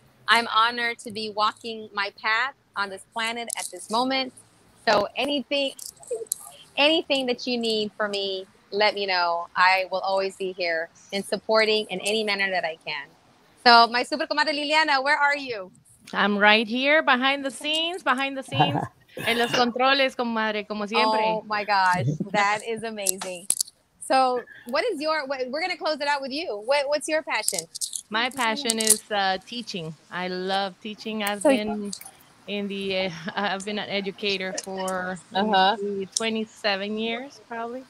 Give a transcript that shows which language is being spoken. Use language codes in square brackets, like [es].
[en] I'm honored to be walking my path on this planet at this moment. So anything that you need from me, let me know. I will always be here in supporting in any manner that I can. So my super comadre Liliana, where are you? I'm right here behind the scenes. [es] En los controles, comadre, como siempre. [en] Oh my gosh, that is amazing. So we're going to close it out with you. What's your passion? My passion is teaching. I love teaching. I've been an educator for 27 years, probably.